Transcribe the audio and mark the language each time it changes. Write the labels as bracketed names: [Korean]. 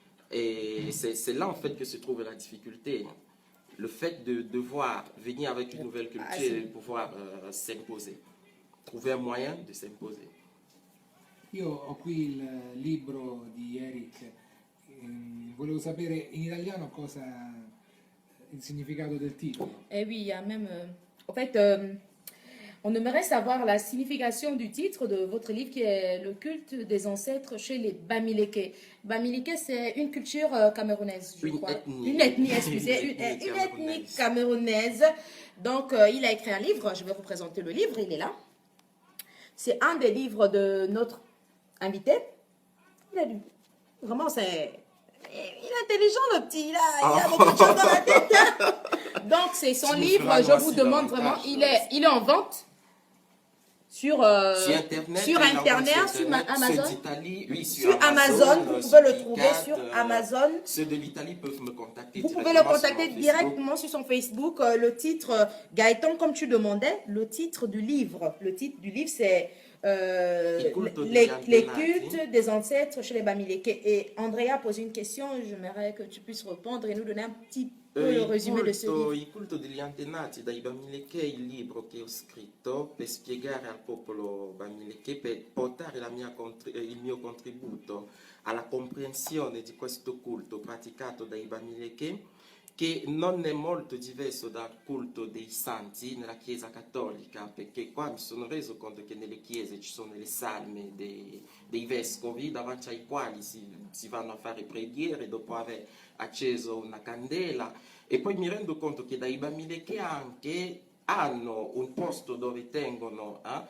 [French] Et c'est là en fait que se trouve la difficulté. Le fait de devoir venir avec une nouvelle culture et pouvoir s'imposer. Trouver un moyen de s'imposer. [Italian] Io ho qui il libro di Eric, volevo sapere in italiano cosa il significato del titolo. [French] Eh oui, il y a même... en fait, on aimerait savoir la signification du titre de votre livre qui est Le culte des ancêtres chez les Bamileke. Bamileke, c'est une culture camerounaise, je crois. Une ethnie, excusez. Une ethnie camerounaise. Donc, il a écrit un livre. Je vais vous présenter le livre. Il est là. C'est un des livres de notre invité. Il a lu. Vraiment, c'est... Il est intelligent, le petit. Il a beaucoup de choses dans la tête. Donc, c'est son livre. Je vous demande vraiment. Il est en vente sur Internet, sur Internet, sur Amazon. Ceux d'Italie, oui, Sur Amazon, vous pouvez le trouver sur Amazon. Ceux de l'Italie peuvent me contacter. Vous pouvez le contacter directement sur son Facebook. Le titre, Gaëtan, comme tu demandais, le titre du livre. Le titre du livre, c'est les cultes des ancêtres chez les Bamileke. Et Andrea a posé une question, j'aimerais que tu puisses répondre et nous donner un petit peu le résumé de ce livre. [Italian] Il culto degli antenati dai Bamileke è il libro che ho scritto per spiegare al popolo Bamileke, per portare il mio contributo alla comprensione di questo culto praticato dai Bamileke, che non è molto diverso dal culto dei santi nella Chiesa cattolica, perché qua mi sono reso conto che nelle chiese ci sono le salme dei vescovi davanti ai quali si vanno a fare preghiere dopo aver acceso una candela, e poi mi rendo conto che dai Bamileke anche hanno un posto dove tengono